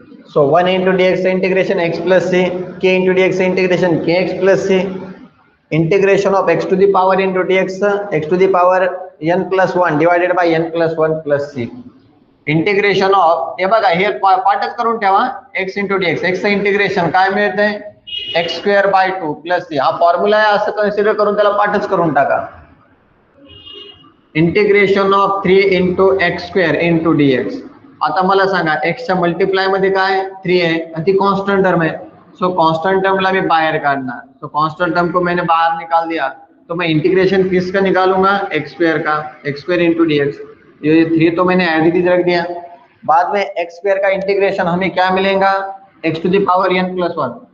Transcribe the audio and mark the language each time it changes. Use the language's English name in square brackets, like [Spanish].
[English] So 1 into dx integration x plus c, k into dx integration kx plus c, integration of x to the power into dx x to the power n plus 1 divided by n plus 1 plus c. [Marathi] Integration of हे बघा हे पाठच करून ठेवा x into dx x चं integration काय मिळते x square by 2 plus c. हा फॉर्म्युला आहे असं कन्सिडर करून त्याला पाठच करून टाका. Integration of 3 into x square into dx. आता मला सांगा x च्या मल्टिप्लाय मध्ये काय 3 [Hindi] है और [Marathi] ती कांस्टेंट टर्म है. [Hindi] सो कांस्टेंट टर्म ला मैं बाहर काटना. तो कांस्टेंट टर्म को मैंने बाहर निकाल दिया तो मैं इंटीग्रेशन किसका निकालूंगा x स्क्वायर का x square into D x. ये 3 तो मैंने एज इट इज रख दिया. बाद में x स्क्वायर का इंटीग्रेशन हमें क्या मिलेगा x to the power n plus one.